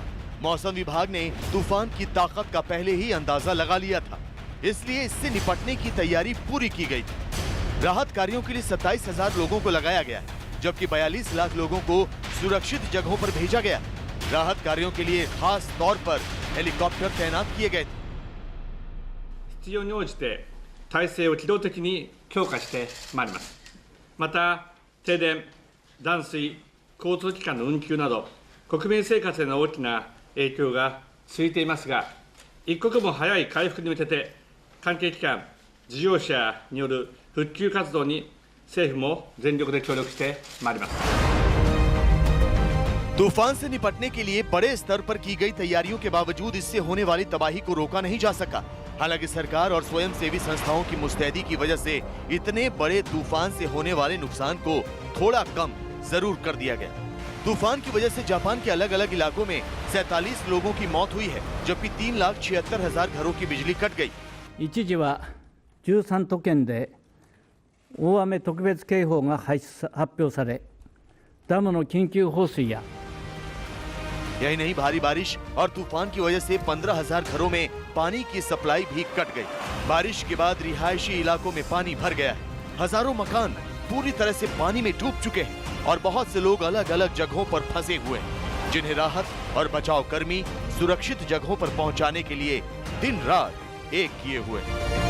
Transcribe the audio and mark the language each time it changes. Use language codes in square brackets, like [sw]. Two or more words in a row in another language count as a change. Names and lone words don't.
[hi] मौसम विभाग ने तूफान की ताकत का पहले ही अंदाजा लगा लिया था, इसलिए इससे निपटने की तैयारी पूरी की गई थी। राहत कार्यों के लिए 27,000 लोगों को लगाया गया, जबकि 42 लाख लोगों को सुरक्षित जगहों पर भेजा गया। राहत कार्यों के लिए खास तौर पर हेलीकॉप्टर तैनात किए गए थे। [ja] 必要に応じて体制を機動的に強化してまいります。また停電、断水、交通機関の運休など国民生活への大きな影響が続いていますが、一刻も早い回復に向けて関係機関、事業者による復旧活動に政府も全力で協力してまいります。 [hi] तूफान से निपटने के लिए बड़े स्तर पर की गई तैयारियों के बावजूद इससे होने वाली तबाही को रोका नहीं जा सका। हालांकि सरकार और स्वयंसेवी संस्थाओं की मुस्तैदी की वजह से इतने बड़े तूफान से होने वाले नुकसान को थोड़ा कम जरूर कर दिया गया। तूफान की वजह से जापान के अलग अलग इलाकों में 47 लोगों की मौत हुई है, जबकि 3,76,000 घरों की बिजली कट गई। [ja] 一時は13都県で大雨特別警報が発表され、ダムの緊急放水や [hi] यही नहीं, भारी बारिश और तूफान की वजह से 15,000 घरों में पानी की सप्लाई भी कट गई। बारिश के बाद रिहायशी इलाकों में पानी भर गया है। हजारों मकान पूरी तरह से पानी में डूब चुके हैं और बहुत से लोग अलग अलग जगहों पर फंसे हुए हैं, जिन्हें राहत और बचाव कर्मी सुरक्षित जगहों पर पहुंचाने के लिए दिन रात एक किए हुए हैं।